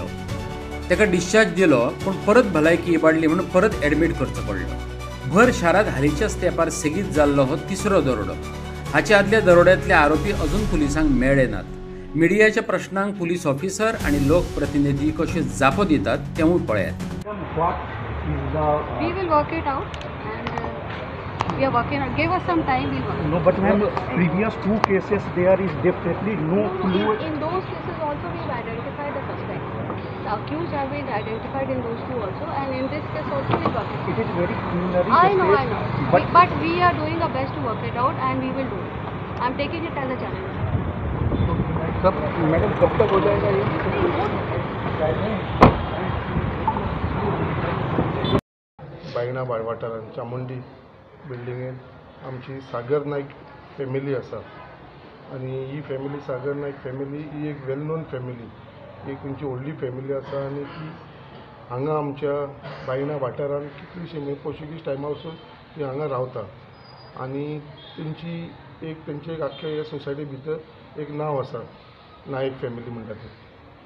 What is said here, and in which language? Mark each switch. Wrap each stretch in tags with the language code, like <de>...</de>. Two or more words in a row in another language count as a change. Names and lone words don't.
<kok>ताका डिस्चार्ज दिलो, पूण परत भलायकी इबाडली म्हणून परत एडमीट करचो पडलो. भर शारांत हालींच्याच तेंपार सेगीत जाल्लो हो तिसरो दरोडो. हाचे आदल्या दरोड्यांतले आरोपी अजून पुलिसांक मेळ्ळे नात. मिडियाच्या प्रश्नांक पुलीस ऑफिसर आणि लोकप्रतिनिधी कशे जापो दितात तेवूय पळयात.</kok> <en>We will work it out and we are working on. Give us some time, we'll work. No, but ma'am, previous 2 cases there is definitely no clue. In those cases also we've identified the suspect. The accused have been identified in those 2 also, and in this case also we're working. It is very preliminary. I know. But we are doing our best to work it out and we will do it. I'm taking it as a challenge.</en> <hi>सब मैडम कब तक हो जाएगा ये?</hi> <kok>बायणा वाठारांत चामुंडी बिल्डिंगेंत आमची सागर नायक फॅमिली आसा आनी ही फॅमिली सागर नायक फॅमिली ही एक</kok> <en>well known family,</en> <kok>एक तेंची व्हडली फॅमिली आसा आनी ती हांगा आमच्या बायणा वाठारांत कितलीशी म्हणजे पोर्चुगीज टायमा वचून ती हांगा रावता आनी तेंचे एक आख्या ह्या सोसायटी भितर एक नांव आसा नायक फॅमिली म्हणटा तें.</kok>